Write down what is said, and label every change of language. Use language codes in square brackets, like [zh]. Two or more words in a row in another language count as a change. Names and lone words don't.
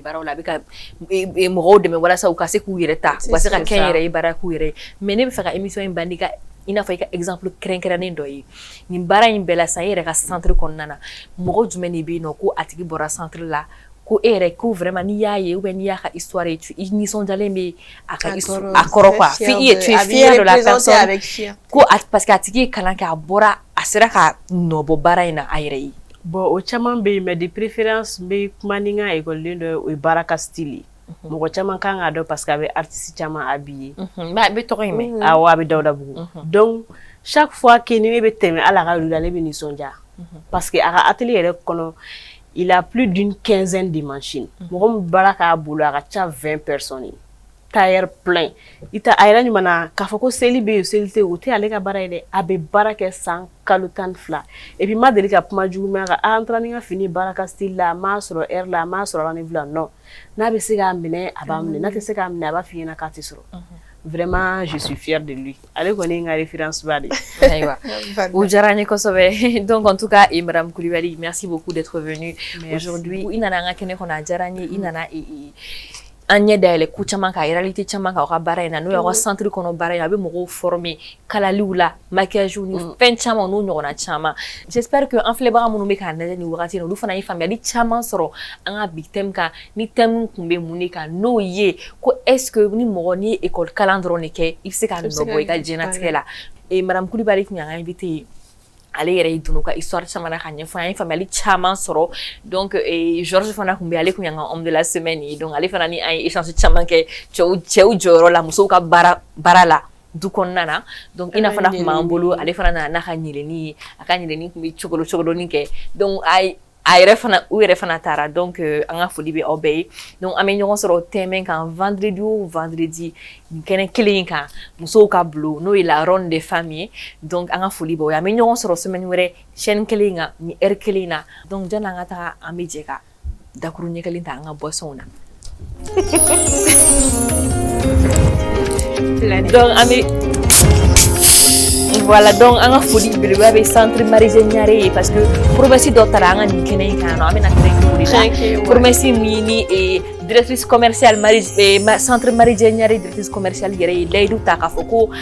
[bm] baaraw la a bɛ ka mɔgɔw dɛmɛ walasa u ka se k'u yɛrɛ ta u ka se ka kɛ n yɛrɛ ye baara k'u yɛrɛ ye mais ne bɛ fɛ ka émission in bandi ka i n'a fɔ i ka exemple kɛrɛnkɛrɛnnen dɔ ye nin baara in bɛɛ la sisan e yɛrɛ ka centre kɔnɔna na mɔgɔ jumɛn de bɛ yen nɔ ko a tigi bɔra centre la ko e yɛrɛ ko vraiment n'i y'a ye [fr] ou bien [bm] n'i y'a ka histoire ye i nisɔndiyalen bɛ a ka a kɔrɔ quoi [fr] tu es fier de la personne [bm] ko [fr] parce que [bm] a tigi ye kalan kɛ a bɔra a sera ka nɔbɔ baara in na a yɛrɛ ye bon o caman bɛ yen [fr] mais de préférence [bm] n bɛ kuma ni n ka école den dɔ ye o ye baara ka style ye mɔgɔ caman kan k'a dɔn [fr] parce que [bm] a bɛ artiste caman habillé a bɛ tɔgɔ in mɛn awɔ a bɛ Dawudabugu [fr] donc chaque fois que [bm] ni ne bɛ tɛmɛ hali a ka yɔrɔ la ne bɛ nisɔndiya [fr] parce que [bm] a ka atelier yɛrɛ kɔnɔ [fr] il a plus d'une quinzaine de machines [bm] mɔgɔ min baara k'a bolo a ka ca 20 [fr] personnes tailleur plein [bm] ita a yɛrɛ ɲuman na k'a fɔ ko seli bɛ yen seli tɛ o tɛ ale ka baara ye dɛ a bɛ baara kɛ san kalo 12 [fr] et puis [bm] ma deli ka kuma jugu mɛn a kan an taara ni n ka fini baara ka style la a m'a sɔrɔ heure la a m'a sɔrɔ rendez-vous la non n'a bɛ se k'a minɛ a b'a minɛ n'a tɛ se k'a minɛ a b'a f'i ɲɛna k'a tɛ sɔrɔ [fr] vraiment je suis fière de lui. [bm] Ale kɔni nga référence ba de. Ayiwa. O diyara n ye kosɛbɛ. [fr] Donc en tout cas, Madame Coulibaly, merci beaucoup d'être venue aujourd'hui. [bm] I nana an ka kɛnɛ kɔnɔ, a diyara n ye. I nana an ɲɛ dayɛlɛ ko caman kan, réalité caman kan aw ka baara in na n'o y'aw ka centre kɔnɔ baara in a bɛ mɔgɔw former kalaliw la, maquillage ni fɛn caman n'o ɲɔgɔnna caman. [fr] J'espère que [bm] an filɛbaga minnu bɛ k'a lajɛ nin wagati in na olu fana ye faamuyali caman sɔrɔ an ka bi thème kan ni thème kun bɛ mun de kan n'o ye ko [fr] est-ce que [bm] ni mɔgɔ ni ye école kalan dɔrɔn de kɛ i bɛ se ka nɔ bɔ i ka diɲɛlatigɛ la. Madame Coulibaly tun y'an ka invité ye. Ale yɛrɛ y'i donna ka histoire caman na ka ɲɛfɔ an ye faamuyali caman sɔrɔ donc Georges fana kun bɛ ale kun y'an ka [fr] homme de la semaine [bm] ye donc ale fana ni an ye échange caman kɛ cɛw jɔyɔrɔ la musow ka baara la du kɔnɔna na donc ina fana kun b'an bolo ale fana nana n'a ka ɲɛlɛnni ye a ka ɲɛlɛnni kun bɛ cogodɔni kɛ donc u yɛrɛ fana taara donc an ka foli bɛ aw bɛɛ ye donc an bɛ ɲɔgɔn sɔrɔ thème kan vendredi o vendredi nin kɛnɛ kelen in kan musow ka bulon n'o ye la ronde des femmes ye donc an ka foli bɛ o ye an bɛ ɲɔgɔn sɔrɔ semaine wɛrɛ chaîne kelen kan ni heure kelen na donc janni an ka taga an bɛ jɛ ka dakuru ɲɛ kelen ta an ka boisson na donc an bɛ voilà donc an ka foli belebeleba bɛ centre Marie Ɲare ye parce que promesse dɔ taara an ka nin kɛnɛ in kan an bɛna tɛrɛ o de la promesse min ni [fr] directrice commerciale [bm] centre Marie Ɲare [fr] directrice commerciale [bm] yɛrɛ ye layidu ta k'a fɔ ko